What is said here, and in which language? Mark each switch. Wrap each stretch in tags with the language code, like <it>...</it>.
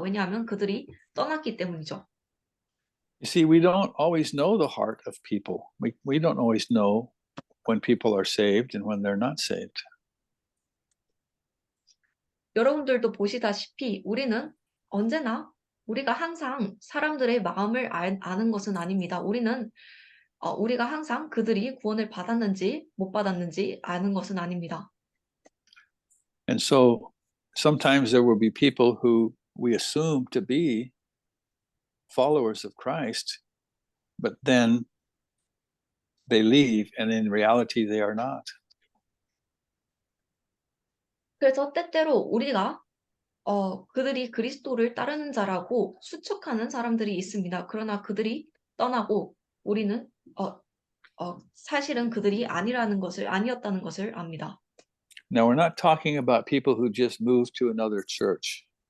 <ko>왜냐하면 그들이 떠났기 때문이죠.</ko> <en>You see, we don't always know the heart of people. We don't always know when people are saved and when they're not saved.</en> <ko>여러분들도 보시다시피 우리가 항상 사람들의 마음을 아는 것은 아닙니다. 우리가 항상 그들이 구원을 받았는지 못 받았는지 아는 것은 아닙니다.</ko> <en>And so sometimes there will be people who we assume to be followers of Christ, but then they leave, and in reality, they are not.</en> <ko>그래서 때때로 우리가 그들이 그리스도를 따르는 자라고 수척하는 사람들이 있습니다. 그러나 그들이 떠나고 우리는 사실은 그들이 아니었다는 것을 압니다.</ko> <en>Now, we're not talking about people who just moved to another church.</en>